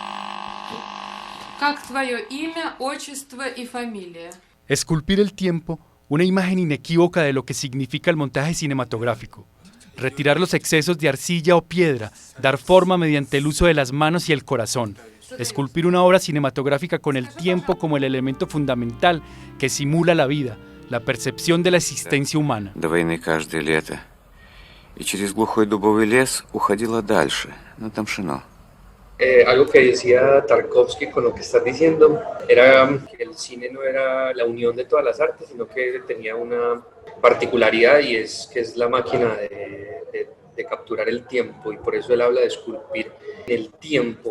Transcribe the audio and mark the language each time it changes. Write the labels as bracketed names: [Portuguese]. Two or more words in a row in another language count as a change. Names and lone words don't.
[Russian] Как твое имя, отчество и фамилия? [Spanish] Esculpir el tiempo una imagen inequívoca de lo que significa el montaje cinematográfico. Retirar los excesos de arcilla o piedra, dar forma mediante el uso de las manos y el corazón. Esculpir una obra cinematográfica con el tiempo como el elemento fundamental que simula la vida, la percepción de la existencia humana. [Russian] До войны каждое лето. И через глухой дубовый лес уходила дальше, на Тамшино. [Spanish] Algo que decía Tarkovsky con lo que estás diciendo era que el cine no era la unión de todas las artes, sino que tenía una particularidad y es que es la máquina de capturar el tiempo, y por eso él habla de esculpir el tiempo.